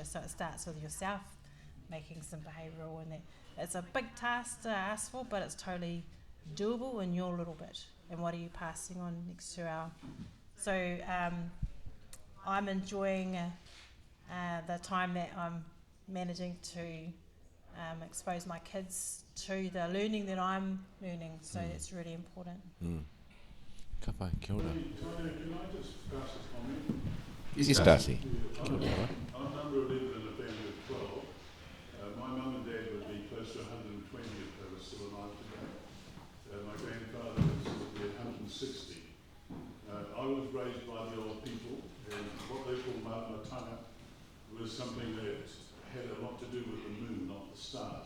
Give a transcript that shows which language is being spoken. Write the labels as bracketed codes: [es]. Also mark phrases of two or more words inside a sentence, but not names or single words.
[en] So it starts with yourself, making some behavioural, and that it's a big task to ask for, but it's totally doable in your little bit. And what are you passing on next to our? So I'm enjoying the time that I'm managing to expose my kids to the learning that I'm learning. So that's really important. [mi] Ka pai, kia ora. Tainui, [en] can I just pass a comment? Yes, Darcy. I'm number 11 in a family of 12. My mum and dad would be close to 120 if they were still alive today. My grandfather would be 160. I was raised by the old people, and what they call Maramataka was something that had a lot to do with the moon, not the stars.